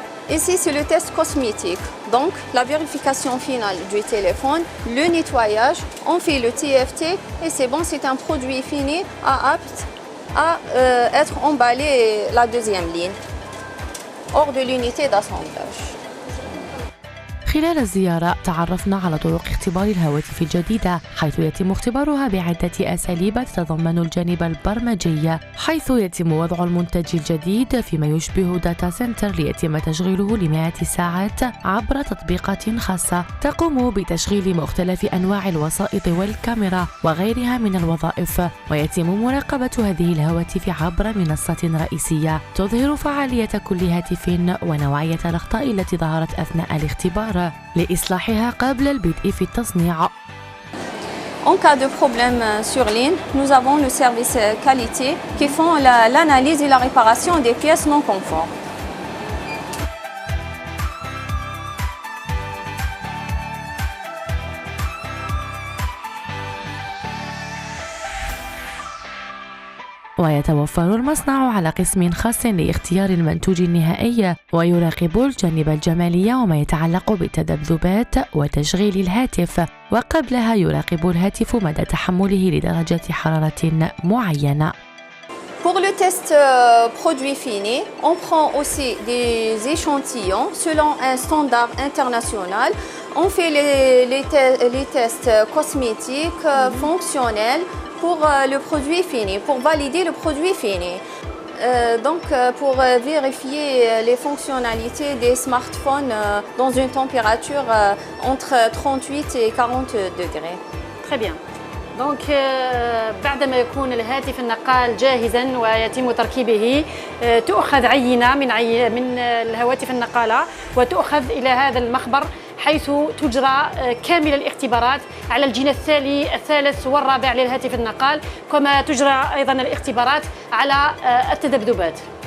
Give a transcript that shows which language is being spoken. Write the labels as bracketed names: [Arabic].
[French] Ici, c'est le test cosmétique. Donc, la vérification finale du téléphone, le nettoyage, on fait le TFT et c'est bon, c'est un produit fini apte à être emballé la deuxième ligne hors de l'unité d'assemblage. [Arabic] خلال الزيارة تعرفنا على طرق اختبار الهواتف الجديدة، حيث يتم اختبارها بعدة أساليب تتضمن الجانب البرمجي، حيث يتم وضع المنتج الجديد فيما يشبه داتا سنتر ليتم تشغيله ل100 ساعات عبر تطبيقات خاصة تقوم بتشغيل مختلف أنواع الوسائط والكاميرا وغيرها من الوظائف، ويتم مراقبة هذه الهواتف عبر منصة رئيسية تظهر فعالية كل هاتف ونوعية الأخطاء التي ظهرت أثناء الاختبار لإصلاحها قبل البدء في التصنيع. [French] En cas de problème sur ligne, nous avons le service qualité qui font l'analyse et la réparation des pièces non conformes. [Arabic] ويتوفر المصنع على قسم خاص لاختيار المنتوج النهائي، ويراقب الجانب الجمالي وما يتعلق بالتذبذبات وتشغيل الهاتف، وقبلها يراقب الهاتف مدى تحمله لدرجة حرارة معينة. [French] Pour le test produit fini, on prend aussi des échantillons selon un standard international. On fait les tests cosmétiques, fonctionnels pour le produit fini, pour valider le produit fini. Donc pour vérifier les fonctionnalités des smartphones dans une température entre 38 et 40 degrés. Très bien. [Arabic] دونك بعدما يكون الهاتف النقال جاهزا ويتم تركيبه تؤخذ عينة من الهواتف النقالة وتؤخذ إلى هذا المخبر، حيث تجرى كامل الاختبارات على الجيل الثالث والرابع للهاتف النقال، كما تجرى أيضا الاختبارات على التذبذبات.